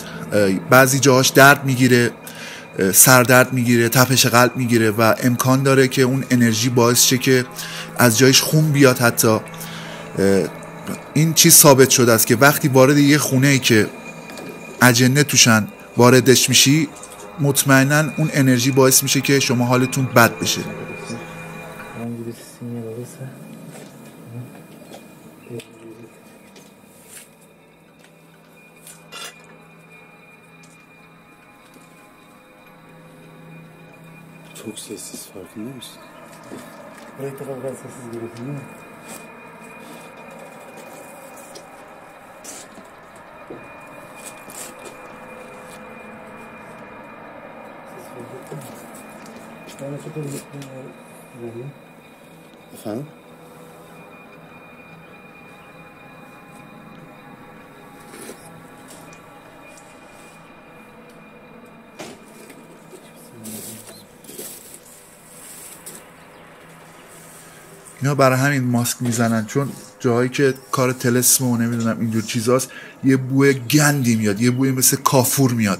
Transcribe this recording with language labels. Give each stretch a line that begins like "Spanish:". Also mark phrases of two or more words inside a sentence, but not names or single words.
Persian: بعضی جاهاش درد میگیره، سردرد میگیره، تپش قلب میگیره و امکان داره که اون انرژی باعث شه که از جایش خون بیاد. حتی این چیز ثابت شده است که وقتی وارد یه خونه ای که اجنه توشن واردش میشی، مطمئنا اون انرژی باعث میشه که شما حالتون بد بشه.
Turkish: herhangi bir sinyal alırsa Çok sessiz, farkında mısın? burayı da kadar sessiz görüyorsun değil mi? Ben de çok önemli. Efendim?
Persian: اینا برای همین ماسک میزنن، چون جاهایی که کار طلسم و نمیدونم اینجور چیزاست یه بوی گندی میاد، یه بوی مثل کافور میاد.